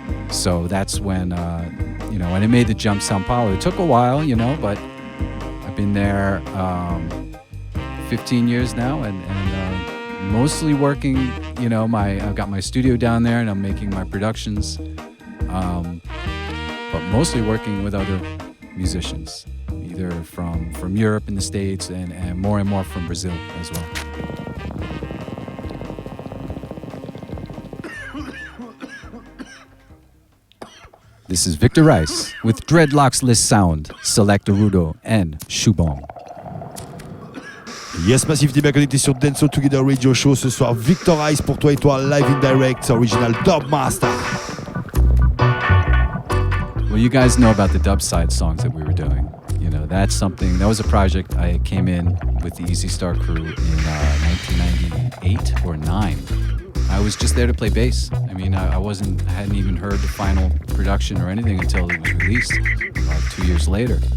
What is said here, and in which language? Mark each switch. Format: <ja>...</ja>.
<en>So that's when, when I made the jump to São Paulo. It took a while, but I've been there 15 years now and mostly working, I've got my studio down there and I'm making my productions, but mostly working with other musicians, either from Europe and the States and more from Brazil as well. This is Victor Rice with Dreadlockless Sound, Select Rudo and Shubong. Yes Massive,</en> <fr>t'es bien connecté sur Dance All Together Radio Show. Ce soir, Victorize pour toi et toi,</fr> <en>live in direct, original Dub Master. Well, you guys know about the dub side songs that we were doing. That's something, that was a project I came in with the Easy Star crew in 1998 or 9. I was just there to play bass. I mean, I hadn't even heard the final production or anything until it was released 2 years later.</en>